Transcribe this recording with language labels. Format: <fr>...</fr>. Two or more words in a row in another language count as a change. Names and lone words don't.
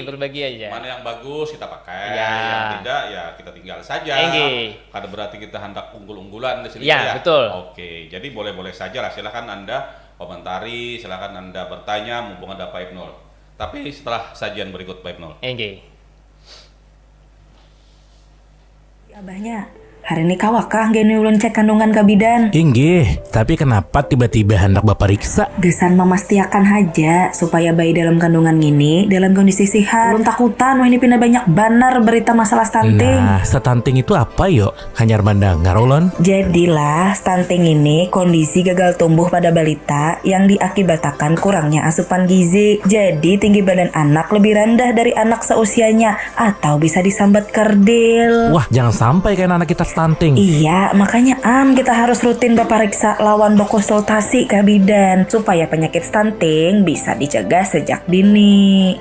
<id>Berbagi aja. Mana yang bagus kita pakai, yang tidak ya kita tinggal saja. Kada berarti kita hendak unggul-unggulan di sini ya. Betul. Oke, jadi boleh-boleh saja lah. Silakan Anda komentari, silakan Anda bertanya mumpung ada Pak Ibnul. Tapi setelah sajian berikut Pak Ibnul.</id> <bjn>Abahnya, hari ini kawakah gini ulun cek kandungan kabidan? Inggih, tapi kenapa tiba-tiba hendak Bapak riksa? Gesan memastiakan aja supaya bayi dalam kandungan ini dalam kondisi sehat. Ulun takutan wah ini pindah banyak banar berita masalah stunting. Nah, stunting itu apa yuk? Hanyar mendengar ulun.</bjn> <id>Jadilah stunting ini kondisi gagal tumbuh pada balita yang diakibatkan kurangnya asupan gizi. Jadi tinggi badan anak lebih rendah dari anak seusianya atau bisa disambat kerdil. Wah, jangan sampai kayak anak kita stunting. Iya, makanya kita harus rutin</id> <bjn>bapariksa lawan</bjn> <id>konsultasi ke bidan supaya penyakit stunting bisa dicegah sejak dini.</id>